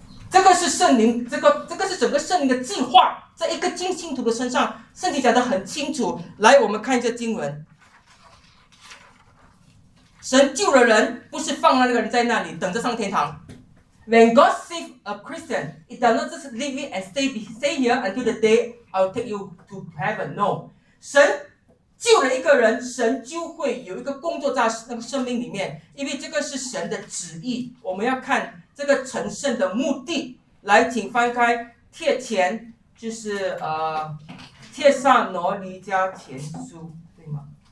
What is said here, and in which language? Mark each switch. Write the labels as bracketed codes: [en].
[zh] 这个是圣灵，这个是整个圣灵的计划。在一个金星图的身上，圣经讲得很清楚。来，我们看一下经文。神救了人，不是放了那个人在那里等着上天堂。 [en] When God saves a Christian, he does not just leave it and stay here until the day I'll take you to heaven. [zh] No, 神救了一个人，神就会有一个工作在那个生命里面，因为这个是神的旨意。我们要看这个成圣的目的。来，请翻开帖前。就是帖撒罗尼迦前书，对吗？